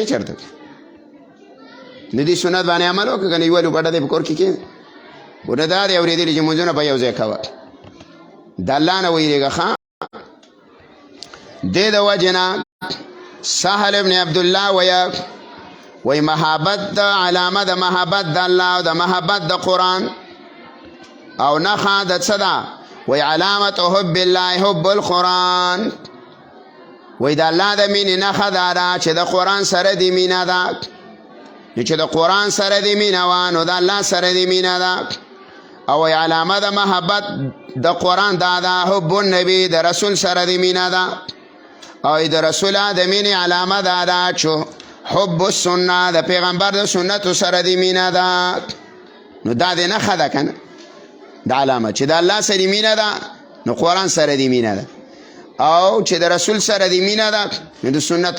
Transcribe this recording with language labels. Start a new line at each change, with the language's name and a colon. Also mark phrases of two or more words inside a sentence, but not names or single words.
Pashto: چېرته نو دې سنت باندې عمل وکړه که نه یوه لوپټه دې په کور کې کښېنه خو نه دا دې اورېدلي چې مونځونه په یو ځای کوه د الله نه ویرېږه ښه دې د وجې نه سهل ابن عبدالله وی محبت د علامه د محبت د الله او د محبت د قرآن او نښه د څه ده وی علامت
Arabic: حب الله حب القرآن
Pashto: وی د الله د مینې نښه دا ده چې د قرآن سره دې مینه ده نو چې د قرآن سره دې مینه وه نو د الله سره دې مینه ده او وی علامه د محبت د قرآن دا ده حب النبي د رسول سره دې مینه ده او د رسول د مینې علامه دا ده چې
Arabic: حب السنه
Pashto: د پیغمبر د سنتو سره دې مینه ده نو دا دې نښه ده که نه د علامه چې د الله سره مینه ده نو قرآن سره دې مینه ده او چې د رسول سره دې مینه ده نو د سنتو